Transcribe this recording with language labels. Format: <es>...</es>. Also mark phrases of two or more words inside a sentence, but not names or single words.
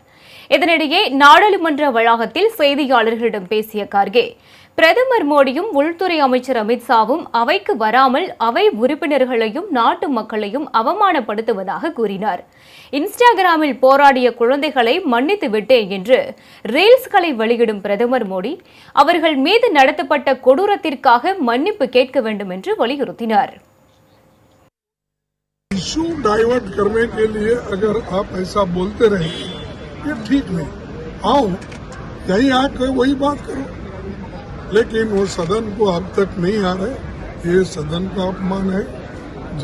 <ta>இதனிடையே நாடாளுமன்ற வளாகத்தில் செய்தியாளர்களிடம் பேசிய கார்கே, பிரதமர் மோடியும் உள்துறை அமைச்சர் அமித்ஷாவும் அவைக்கு வராமல் அவை உறுப்பினர்களையும் நாட்டு மக்களையும் அவமானப்படுத்துவதாக கூறினார். இன்ஸ்டாகிராமில் போராடிய குழந்தைகளை மன்னித்து விட்டேன் என்று ரீல்ஸ்களை வெளியிடும் பிரதமர் மோடி அவர்கள் மீது நடத்தப்பட்ட கொடூரத்திற்காக மன்னிப்பு கேட்க வேண்டும் என்று வலியுறுத்தினார்.</ta> <en>issue divert</en> <hi>करने के लिए अगर आप ऐसा बोलते रहे ये ठीक नहीं, आओ यही आकर वही बात करो, लेकिन वो सदन को अब तक नहीं आ रहे, ये सदन का अपमान है।</hi>